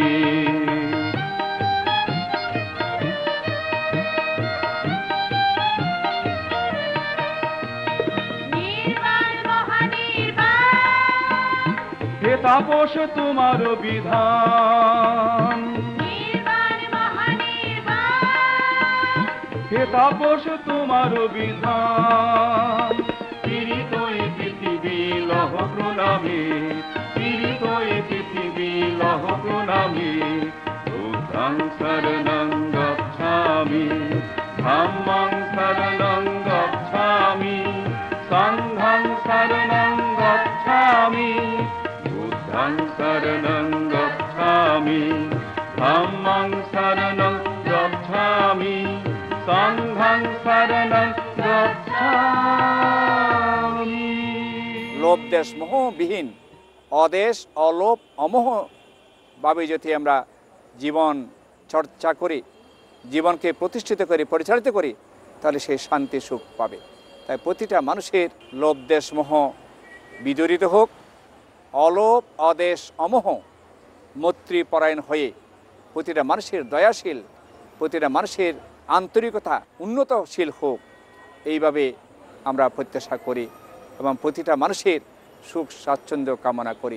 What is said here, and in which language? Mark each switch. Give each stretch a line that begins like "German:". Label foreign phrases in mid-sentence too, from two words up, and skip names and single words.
Bangla: হে তাপস তোমার বিধান হে তাপস তোমার বিধান পীড়িত এ পৃথিবী লহ প্রণামী পীড়িত এ পৃথিবী লহ প্রণামী
Pali: বুদ্ধং শরণং গচ্ছামি धम्मं शरणं गच्छामि संघं शरणं गच्छामि बुद्धं शरणं गच्छामि धम्मं शरणं गच्छामि संघं शरणं गच्छामि।
Bangla: লোভ দেশ মোহবিহীন অদেশ অলোভ অমোহ ভাবে যদি আমরা জীবন চর্চা করি, জীবনকে প্রতিষ্ঠিত করি, পরিচালিত করি, তাহলে সেই শান্তি সুখ পাবে। তাই প্রতিটা মানুষের লোভ দেশ মোহ বিদরিত হোক, অলোভ অদেশ অমোহ মৈত্রীপরায়ণ হয়ে প্রতিটা মানুষের দয়াশীল, প্রতিটা মানুষের আন্তরিকতা উন্নতশীল হোক, এইভাবে আমরা প্রত্যাশা করি এবং প্রতিটা মানুষের সুখ স্বাচ্ছন্দ্য কামনা করি।